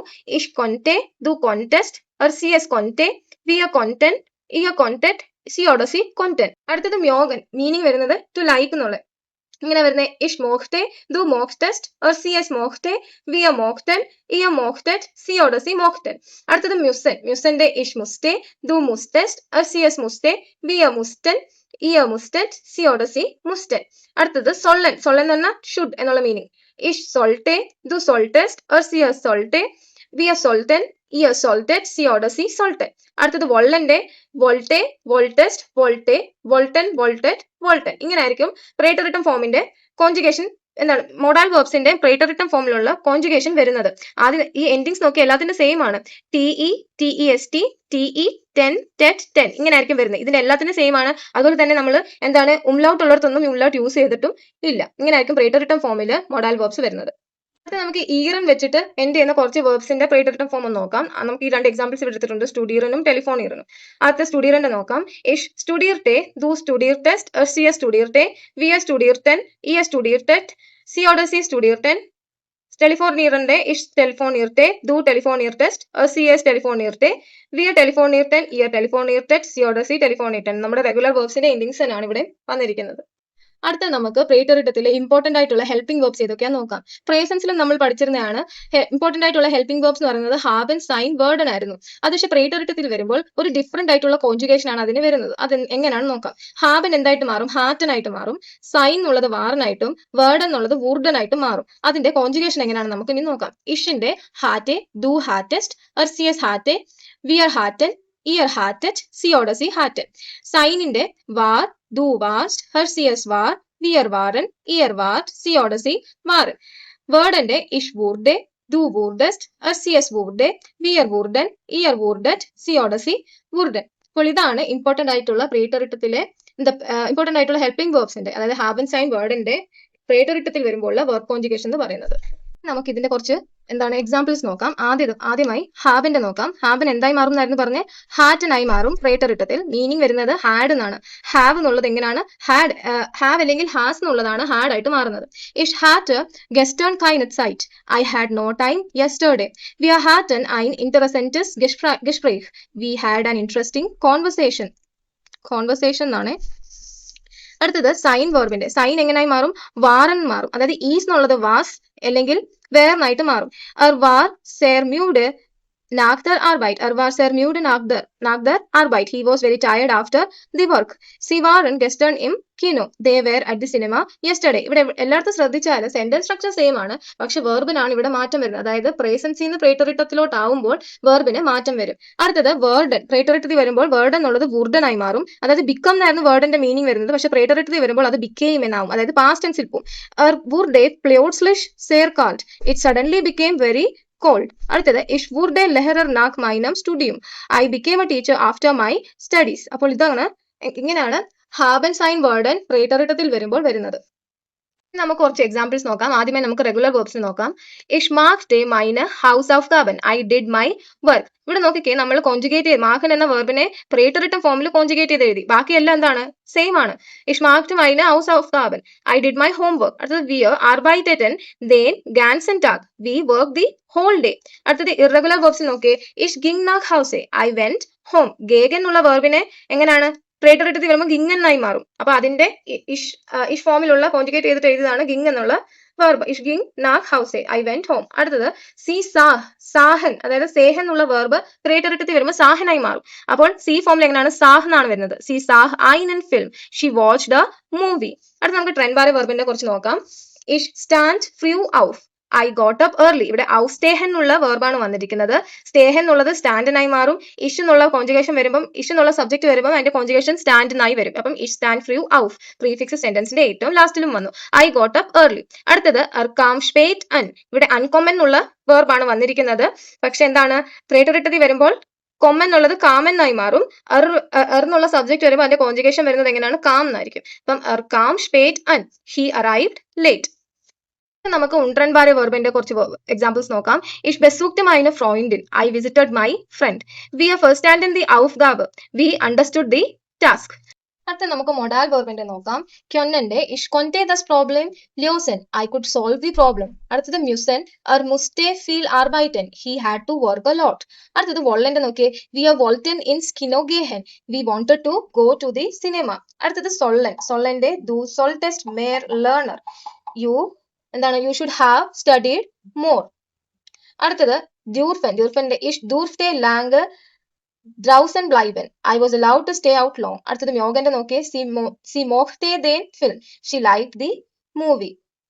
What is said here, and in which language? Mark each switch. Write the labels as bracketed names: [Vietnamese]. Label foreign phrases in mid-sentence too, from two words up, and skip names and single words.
[German] ich konnte, du konntest, er sie es konnte, wir konnten, ihr konntet, sie oder sie konnten. [Malayalam] അടുത്തത് മ്യോഗൻ. മീനിങ് വരുന്നത് [English] to like [Malayalam] എന്നുള്ള. ഇങ്ങനെ വരുന്നത് [German] ich möchte, du möchtest, er sie es möchte, wir möchten, ihr möchtet, sie oder sie möchten. അടുത്തത് മ്യുസൻ. മ്യുസന്റെ ich musste, du musstest, er sie es musste, wir mussten, ihr musstet, sie oder sie mussten. [Malayalam] അടുത്തത് sollen എന്ന് പറഞ്ഞാൽ should എന്നുള്ള മീനിങ്. [German] ich sollte, du solltest, sie sollte, wir sollten, ihr solltet, sie oder sie sollte. അടുത്തത് wollen-ന്റെ wollte, wolltest, wollte, wollten, wolltet, wollten. [Malayalam] ഇങ്ങനെ ആയിരിക്കും preteritum ഫോമിന്റെ കോൺജുഗേഷൻ എന്താണ് [English] modal verbs [Malayalam] preteritum ഫോമിലുള്ള കോൺജുഗേഷൻ വരുന്നത്. ആദ്യം ഈ എൻഡിങ്സ് നോക്കി എല്ലാത്തിന്റെ സെയിം ആണ്. [German] TE, TEST, TE, TEN, TET, TEN ഇങ്ങനെ ആയിരിക്കും വരുന്നത്. ഇതിന്റെ എല്ലാത്തിനും സെയിം ആണ്. [Malayalam] അതുപോലെ തന്നെ നമ്മൾ എന്താണ് umlaut ഉള്ളിടത്തൊന്നും umlaut യൂസ് ചെയ്തിട്ടും ഇല്ല. ഇങ്ങനെ ആയിരിക്കും preteritum ഫോമിൽ [English] modal verbs [Malayalam] വരുന്നത്. അടുത്ത നമുക്ക് ഈറൻ വെച്ചിട്ട് എൻഡ് ചെയ്യുന്ന കുറച്ച് വെർബ്സിന്റെ preteritum ഫോം ഒന്ന് നോക്കാം. നമുക്ക് ഈ രണ്ട് എക്സാമ്പിൾസ് എടുത്തിട്ടുണ്ട്, സ്റ്റുഡിയറിനും ടെലിഫോണിയറിനും. ആദ്യത്തെ സ്റ്റുഡിയറിന്റെ നോക്കാം. [German] ich studierte, du studiertest, sie studierte, wir studierten, ihr studiertet, sie oder sie studierten. ടെലിഫോണിയറിന്റെ ich telefonierte, du telefoniertest, sie telefonierte, wir telefonierten, ihr telefoniertet, sie oder sie telefonierten. [Malayalam] നമ്മുടെ [English] regular verbs [Malayalam] എൻഡിങ്സ് തന്നെയാണ് ഇവിടെ വന്നിരിക്കുന്നത്. അടുത്ത നമുക്ക് preteritumത്തിലെ ഇമ്പോർട്ടന്റ് ആയിട്ടുള്ള [English] helping verbs [Malayalam] ഏതൊക്കെയാന്ന് നോക്കാം. പ്രേസൻസിലും നമ്മൾ പഠിച്ചിരുന്നതാണ്. ഇമ്പോർട്ടന്റ് ആയിട്ടുള്ള [English] helping verbs [Malayalam] എന്ന് പറയുന്നത് [German] haben, sein, werden [Malayalam] ആയിരുന്നു. അത് പക്ഷേ preteritumത്തിൽ വരുമ്പോൾ ഒരു ഡിഫറെന്റ് ആയിട്ടുള്ള കോൺജുഗേഷൻ ആണ് അതിന് വരുന്നത്. അത് എങ്ങനെയാണെന്ന് നോക്കാം. ഹാവൻ എന്തായിട്ട് മാറും? ഹാറ്റൻ ആയിട്ട് മാറും. സൈൻ എന്നുള്ളത് വാറനായിട്ടും വേർഡൻ എന്നുള്ളത് വൂർഡൻ ആയിട്ടും മാറും. അതിന്റെ കോൺജുഗേഷൻ എങ്ങനെയാണ് നമുക്ക് ഇനി നോക്കാം. ഇഷിന്റെ [German] hatte, du hattest, sie es hatte, wir hatten, ihr hattet, sie oder sie hatten. [Malayalam] സൈനിന്റെ വാർ, [German] du warst, sies war, wir waren, ihr wart, sie oder sie waren. വേർഡന്റെ ich wurde, du wurdest, sies wurde, wir wurden, ihr wurdet, sie oder sie wurden. [Malayalam] അപ്പോൾ ഇതാണ് ഇമ്പോർട്ടന്റ് ആയിട്ടുള്ള preteritumത്തിലെ ഇമ്പോർട്ടന്റ് ആയിട്ടുള്ള [English] helping verbs, [Malayalam] അതായത് ഹാവ് ആൻഡ് സൈൻ വേർഡിന്റെ preteritumത്തിൽ വരുമ്പോൾ ഉള്ള [English] verb conjugation [Malayalam] എന്ന് പറയുന്നത്. നമുക്ക് ഇതിന്റെ കുറച്ച് എക്സാമ്പിൾസ് നോക്കാം. ആദ്യമായി ഹാബിന്റെ നോക്കാം. ഹാബിൻ എന്തായി മാറും എന്നായിരുന്നു പറഞ്ഞ്? ഹാറ്റൻ ആയി മാറും preteritumത്തിൽ. മീനിങ് വരുന്നത് ഹാഡ് എന്നാണ്. ഹാവ് എന്നുള്ളത് എങ്ങനെയാണ്? ഹാവ് അല്ലെങ്കിൽ ഹാസ് എന്നുള്ളതാണ് ഹാഡ് ആയിട്ട് മാറുന്നത്. [German] Ich hatte gestern keine Zeit. [English] I had no time yesterday. [German] Wir hatten ein interessantes Gespräch. [English] We had an interesting conversation. [Malayalam] എന്നാണ്. അടുത്തത് സൈൻ വെർബിന്റെ. സൈൻ എങ്ങനെയായി മാറും? വാറൻ മാറും. അതായത് ഈസ് എന്നുള്ളത് വാസ് അല്ലെങ്കിൽ വേർ എന്നായിട്ട് മാറും. [German] war sehr müde nach der Arbeit. war sehr müde nach der Arbeit. [English] He was very tired after the work. [German] Sie waren gestern im Kino. [English] They were at the cinema yesterday. [Malayalam] ഇവിടെ എല്ലായിടത്തും ശ്രദ്ധിച്ചാൽ [English] sentence structure [Malayalam] സെയിം ആണ്, പക്ഷെ വെർബിനാണ് ഇവിടെ മാറ്റം വരുന്നത്. അതായത് പ്രേസൻസിൽ നിന്ന് preteritumത്തിലോട്ട് ആവുമ്പോൾ വെർബിന് മാറ്റം വരും. അടുത്തത് വേർഡൻ. preteritumത്തിൽ വരുമ്പോൾ വേർഡൻ എന്നുള്ളത് വുർഡൻ ആയി മാറും. അതായത് ബിക്കം എന്നായിരുന്നു വേർഡന്റെ മീനിങ് വരുന്നത്, പക്ഷെ preteritumത്തിൽ വരുമ്പോൾ അത് became എന്നാവും. അതായത് [English] past tense [Malayalam] പോകും. [German] wurde plötzlich sehr kalt. [English] It suddenly became very cold. [German] അടുത്തത് ich wurde Lehrer nach meinem Studium. [English] I became a teacher after my studies. [Malayalam] അപ്പോൾ ഇങ്ങനെയാണ് ഹാബൻ സൈൻ വേർഡൻ preteritumത്തിൽ വരുമ്പോൾ വരുന്നത്. നമുക്ക് കുറച്ച് എക്സാമ്പിൾസ് നോക്കാം. ആദ്യമേ നമുക്ക് [English] regular verbs [Malayalam] നോക്കാം. [German] Ich machte meine Hausaufgaben. [English] I did my work. [Malayalam] ഇവിടെ നോക്കിക്കേ, നമ്മൾ കോൺജുഗേറ്റ് ചെയ്ത് മാഹൻ എന്ന വെർബിനെ preteritum ഫോമിൽ കോൺജുഗേറ്റ് ചെയ്ത് എഴുതി. ബാക്കിയെല്ലാം എന്താണ്? സെയിം ആണ്. [German] Ich machte meine Hausaufgaben. [English] I did my homework. [German] അടുത്തത് wir arbeiteten den ganzen Tag. [English] We worked the whole day. [Malayalam] അടുത്തത് [English] irregular verbs [Malayalam] നോക്കിയേ. [German] Ich ging nach Hause. [English] I went home. [Malayalam] gegen എന്നുള്ള വെർബിനെ എങ്ങനെയാണ്? preteritumത്തിൽ വരുമ്പോൾ ഗിങ് എന്നായി മാറും. അപ്പൊ അതിന്റെ ഇഷ് ഫോമിലുള്ള കോൺജുഗേറ്റ് ചെയ്തിട്ട് എഴുതിയതാണ് ഗിങ് എന്നുള്ള വെർബ്. [German] ich ging nach Hause. [English] I went home. [Malayalam] അടുത്തത് [German] sie sahen, [Malayalam] അതായത് സേഹൻ എന്നുള്ള വെർബ് preteritumത്തിൽ വരുമ്പോൾ സാഹനായി മാറും. അപ്പോൾ സി ഫോമിൽ എങ്ങനെയാണ്? സാഹ് എന്നാണ് വരുന്നത്. [German] sie sah ein Film. [English] She watched a movie. [Malayalam] അടുത്ത നമുക്ക് ട്രെൻഡ് വെർബിന്റെ കുറച്ച് നോക്കാം. [German] ich stand früh auf. [English] I got up early. [Malayalam] ഇവിടെ ഔസ്റ്റേഹൻ എന്നുള്ള വെർബാണ് വന്നിരിക്കുന്നത്. സ്റ്റേഹൻ എന്നുള്ളത് സ്റ്റാൻഡിനായി മാറും. ഇഷ് എന്നുള്ള കോൺജുഗേഷൻ വരുമ്പോൾ, ഇഷ് എന്നുള്ള സബ്ജക്ട് വരുമ്പോൾ അതിന്റെ കോൺജുഗേഷൻ സ്റ്റാൻഡിനായി വരും. അപ്പം [German] ich stand früh auf [Malayalam] പ്രീഫിക്സ് സെന്റൻസിന്റെ ഏറ്റവും ലാസ്റ്റിലും വന്നു. [English] I got up early. [German] അടുത്തത് kam spät an. [Malayalam] ഇവിടെ അൺകോമൺ എന്നുള്ള വെർബാണ് വന്നിരിക്കുന്നത്. പക്ഷെ എന്താണ്? preteritumത്തിൽ വരുമ്പോൾ കൊമ്മൻ എന്നുള്ളത് കാമൻ ആയി മാറും. എന്നുള്ള സബ്ജക്ട് വരുമ്പോൾ അതിന്റെ കോൺജുഗേഷൻ വരുന്നത് എങ്ങനെയാണ്? കാം എന്നായിരിക്കും. അപ്പം [German] kam spät an. [English] He arrived late. [Malayalam] നമുക്ക് ഉൺട്രൻബാരെ വെർബിന്റെ കുറച്ച് എക്സാമ്പിൾസ് നോക്കാം. [German] Ich besuchte meine Freundin. [English] I visited my friend. [German] Wir verstanden die Aufgabe. [English] We understood the task. [Malayalam] അടുത്ത നമുക്ക് മൊഡാൽ വെർബിന്റെ നോക്കാം. [German] ക്യൊന്നന്റെ ich konnte das Problem lösen. [English] I could solve the problem. [Malayalam] അടുത്തത് മ്യൂസൻ. [German] musste viel arbeiten. [English] He had to work a lot. [Malayalam] അടുത്തത് വോളന്റെ നോക്കിയേ. [German] Wir wollten ins Kino gehen. [English] We wanted to go to the cinema. [German] അടുത്തത് സൊള്ളന്റെ du solltest mehr lernen. [Malayalam] എന്താണ്? [English] You should have studied more. [German] അടുത്തത് ഡ്യൂർഫന്റെ ich durfte lange draußen bleiben. [English] I was allowed to stay out long. [Malayalam] അടുത്തത് മ്യോഗന്റെ നോക്കിയേ. [German] Sie mochte den Film. [English] She liked the movie.